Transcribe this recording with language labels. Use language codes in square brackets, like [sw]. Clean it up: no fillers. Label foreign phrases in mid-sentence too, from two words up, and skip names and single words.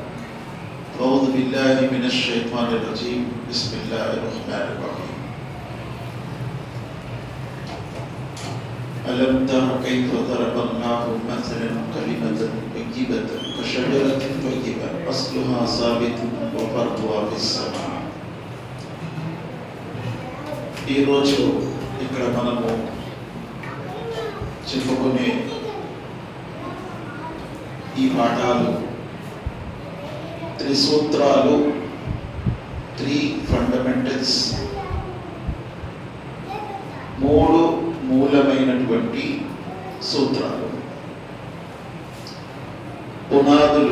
[ar] أعوذ بالله من الشيطان الرجيم. بسم الله الرحمن الرحيم. ألم تر كيف ضرب الله مثلا كلمة طيبة كشجرة طيبة أصلها ثابت وفرعها في السماء. [te] ఈరోజు ఇక్కడ మనము చెప్పుకునే ఈ పాఠాలు త్రిసూత్రాలు, 3 ఫండమెంటల్స్, 3 మూలమైనటువంటి సూత్రాలు, పునాదులు.